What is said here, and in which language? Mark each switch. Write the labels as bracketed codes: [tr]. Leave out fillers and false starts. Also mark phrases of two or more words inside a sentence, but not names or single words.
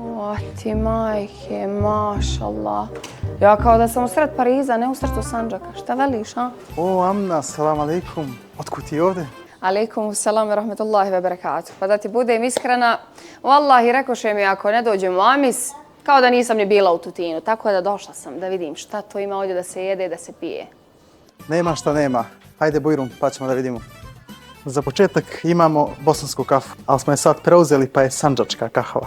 [bs] A ti majke, mašallah. Ja kao da sam u sred Pariza, ne u srcu Sandžaka. Šta veliš, a? O, Amna, [ar] سلام عليكم. [bs] Otkud ti ovdje? [ar] عليكم السلام ورحمة الله وبركاته. [bs] Pa da ti budem iskrena, wallahi rekoše mi ako ne dođem u Amis, kao da nisam ni bila u Tutinu. Tako da došla sam da vidim šta to ima ovdje da se jede i da se pije. Nema šta nema. Hajde Bujrum, pa ćemo da vidimo. Za početak imamo bosansku kafu, ali smo je sad preuzeli pa je sandžačka kahva.